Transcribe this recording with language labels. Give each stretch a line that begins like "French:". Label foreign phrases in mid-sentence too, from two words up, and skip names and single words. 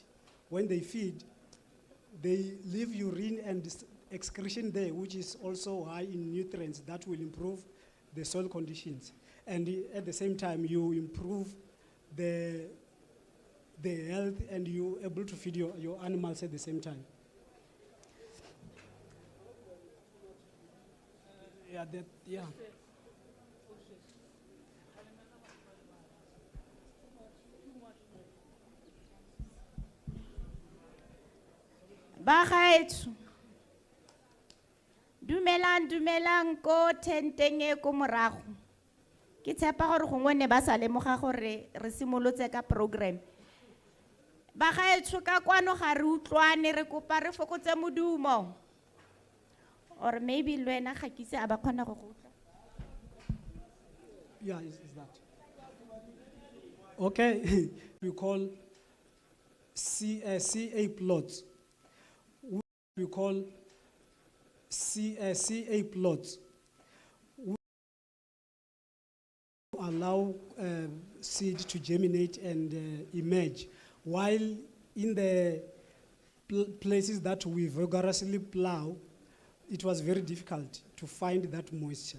English: When they feed, they leave urine and excretion there, which is also high in nutrients that will improve the soil conditions. And at the same time, you improve the health, and you're able to feed your animals at the same time. Yeah.
Tswana: Bagaetsho. Dumelang ko tenteng e ko morago. Ke tshepa gore gongwe ne ba sa lemoga gore re simolotse ka program. Bagaetsho ka kwano ga re utlwane, re kopa re fokotse modumo.
English: Or maybe
Tswana: lwena ga kitse a ba khona go go utlwa.
English: Yeah, is that. Okay, we call CA plots. We call CA plots. We allow seed to germinate and emerge, while in the places that we vigorously plow, it was very difficult to find that moisture.